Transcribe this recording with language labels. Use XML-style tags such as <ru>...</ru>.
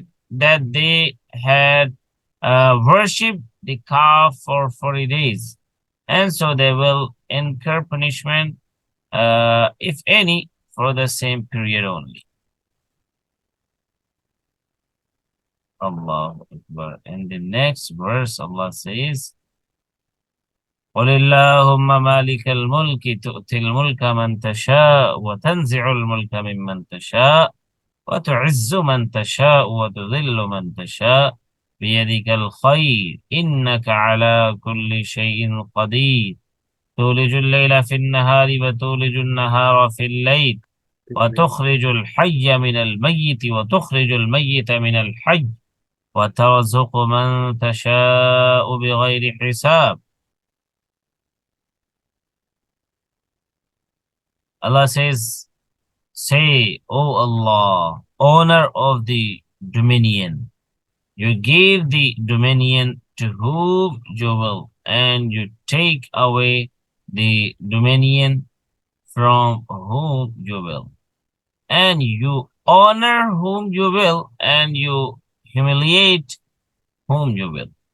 <en>that they had worshipped the calf for 40 days. And so they will incur punishment, if any, for the same period only.</en> <ar>Allahu Akbar.</ar> <en>In the next verse, Allah says,</en> <ar>قل اللهم مالك الملك تؤتي الملك من تشاء وتنزع الملك ممن تشاء وتعز من تشاء وتذل من تشاء بيدك الخير إنك على كل شيء قدير تولج الليل في النهار وتولج النهار في الليل وتخرج الحي من الميت وتخرج الميت من الحي وترزق من تشاء بغير حساب.</ar> <en>Allah says, say, O Allah, owner of the dominion, you give the dominion to whom you will, and you take away the dominion from whom you will, and you honor whom you will, and you humiliate whom you will.</en>